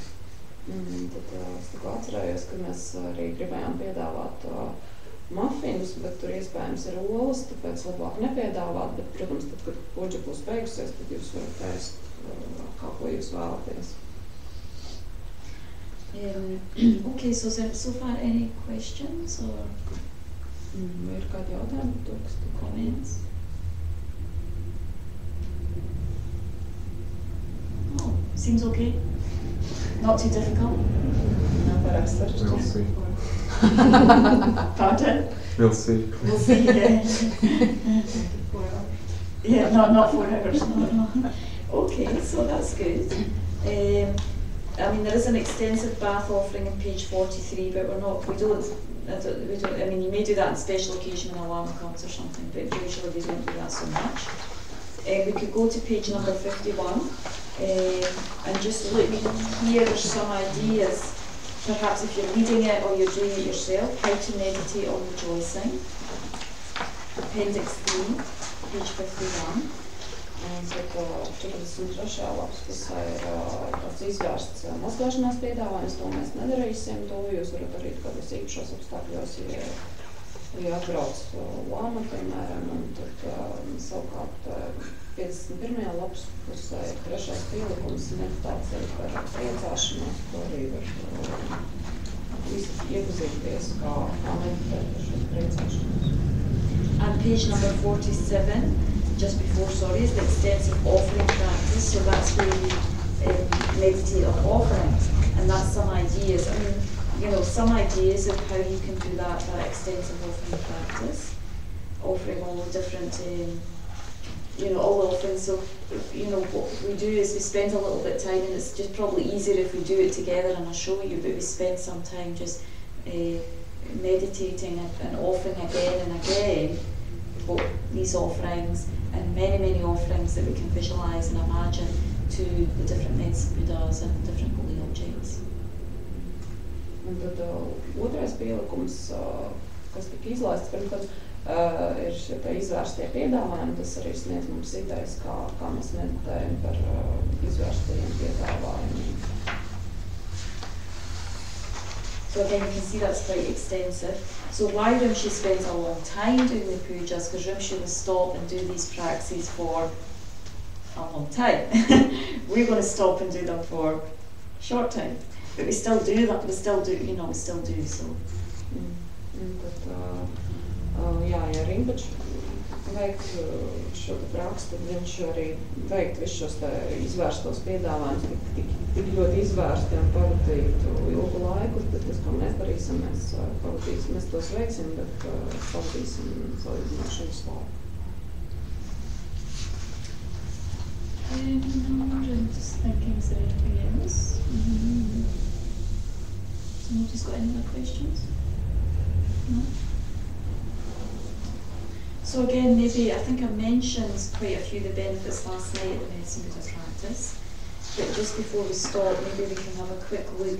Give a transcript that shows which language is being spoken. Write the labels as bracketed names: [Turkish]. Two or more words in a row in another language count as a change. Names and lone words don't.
[Latvian] Tad es tikko atcerējos, ka mēs arī gribējām piedāvāt mafinus, bet tur iespējams ir olas, tāpēc labāk nepiedāvāt, bet, protams, tad, kad puģa būs beigusies, tad jūs varat ēst kā ko jūs vēlaties. [English] Okay, so far any questions or [Latvian] Ir kādi jautājumi par to, kas tu [English] comments? Oh, seems okay. Not too difficult. [Latvian] Nav pārāk sarežģīts. [English] We'll see. Pardon? We'll see. We'll see, yeah. Yeah, not 4 hours, no. Okay, so that's good. I mean, there is an extensive bath offering in page 43, but I mean, you may do that on special occasion when alarm comes or something, but usually we don't do that so much. We could go to page number 51 and just look. Here are some ideas, perhaps if you're reading it or you're doing it yourself, how to meditate on rejoicing. Appendix 3, page 51. [Latvian] Tad 43. lapas pusē ir tāds izvērsts mazgāšanās piedāvājums, to mēs nedarīsim, to jūs varat darīt kādos īpašos apstākļos, ja atbrauc lama, piemēram, un tad savukārt 51. lapas pusē ir 3. pielikums meditācija par priecāšanos, ko arī var iepazīties, kā meditēt par šo priecāšanos. [English] And page number 47. Just before, is the extensive offering practice, so that's where you meditate on offerings, and that's some ideas. I mean, some ideas of how you can do that extensive offering practice, offering all the different, all the offerings. So, what we do is we spend a little bit of time, and it's just probably easier if we do it together, and I'll show you, but we spend some time just meditating and offering again and again these offerings, and many offerings that we can visualize and imagine to the different medicine Buddhas and different holy objects. [Latvian] Un tad otrais pielikums, kas tika izlaists pirms, ir šie izvērstie piedāvājumi, tas arī sniedz mums idejas, kā mēs meditējam par izvērstajiem piedāvājumiem. [English] So again, you can see that's quite extensive. So why Rimshi spends a long time doing the pujas? Because Rimshi will stop and do these practices for a long time. We're going to stop and do them for a short time. But we still do that, we still do so. [Latvian] Ja Rinpoche veikt šo praksu, tad viņš arī veikt visu šos izvērstos piedāvājumus tik ļoti izvērsti un pavadītu ilgu laiku, bet tas, ko mēs darīsim, mēs tos veiksim, bet pavadīsim salīdzinošanas laiku. [English] I'm just thinking, is there anything else? Somebody's got any other questions? No? So again, maybe, I think I mentioned quite a few of the benefits last night of the Medicine Buddha practice, but just before we stop, maybe we can have a quick look.